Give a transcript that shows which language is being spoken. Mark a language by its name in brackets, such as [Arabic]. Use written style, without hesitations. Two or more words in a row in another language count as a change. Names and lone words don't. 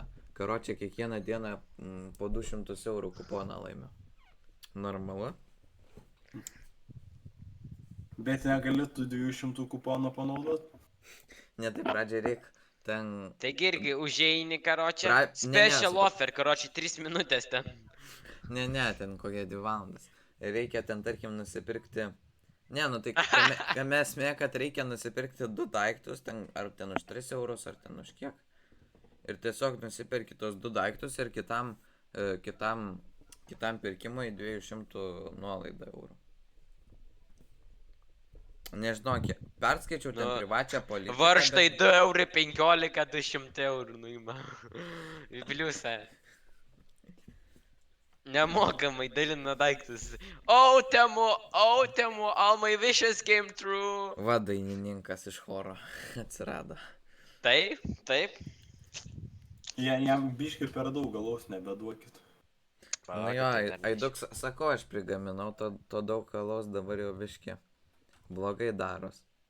[Lithuanian] Karočią, kiekvieną dieną po 200 eurų kuponą laimiu. Normalu? Bet negali tų 200 kuponų panaudoti. Ne, tai pradžiai reikia ten... Taigi irgi užeini, karočią, Ne, [English] special offer, [Lithuanian] karočią, 3 minutės ten. Ne, ten kokie 2 valandas. Ir reikia ten, tarkim, nusipirkti... Ne, nu tai kame esmė, kad reikia nusipirkti 2 daiktus, ten, ar ten už 3 eurus, ar ten už kiek. Ir tiesiog nusipirki tos 2 daiktus ir kitam pirkimui 200 nuolaidą eurų. Nežinau, perskaičiau ten privačią politiką. Varštai 2 eurų 15, 200 eurų nuima. Į pliusą. Nemokamai dalina daiktus. [English] Temu, all my wishes came true. [Lithuanian] Va, dainininkas iš choro atsirado. Taip. Jam biškai per daug galaus nebeduokit. Na jo, Aiduks, sakau, aš prigaminau to daug galaus, dabar jau biški blogai daros.